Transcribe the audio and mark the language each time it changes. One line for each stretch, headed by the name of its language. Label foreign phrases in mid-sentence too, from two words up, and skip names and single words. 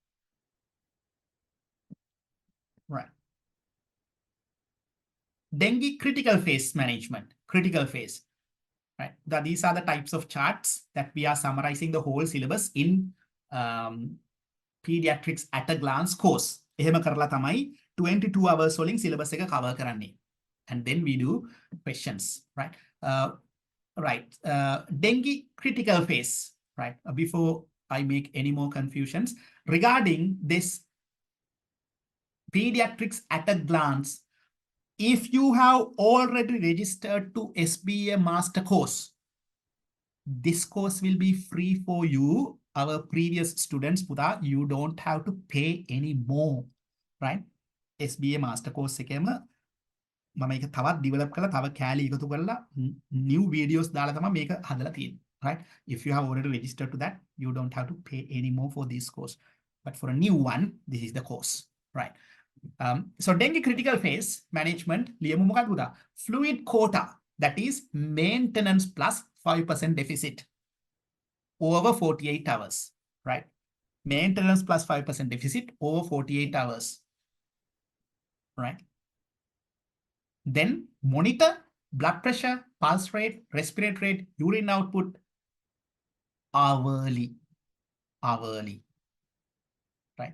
English: Right. Dengue critical phase management, critical phase. Right. These are the types of charts that we are summarizing the whole syllabus in pediatrics at a glance course.
Sinhala: එහෙම කරලා තමයි 22 hours වලින් syllabus එක cover කරන්නේ.
English: And then we do questions, right? Right. Dengue critical phase, right? Before I make any more confusions regarding this pediatrics at a glance, if you have already registered to SBA master course, this course will be free for you. Our previous students, Puda, you don't have to pay any more, right? SBA master course
Sinhala: එකේම මම ඒක තවත් develop කරලා තව කැලි එකතු කරලා
English: new videos
Sinhala: දාලා තමයි මේක හදලා තියෙන්නේ,
English: right? If you have already registered to that, you don't have to pay any more for this course. But for a new one, this is the course, right? So dengue critical phase management,
Sinhala: ලියමු මොකක්ද පුතා?
English: Fluid quota, that is maintenance plus 5% deficit over 48 hours, right? Maintenance plus 5% deficit over 48 hours, right? Then monitor blood pressure, pulse rate, respiratory rate, urine output hourly, right?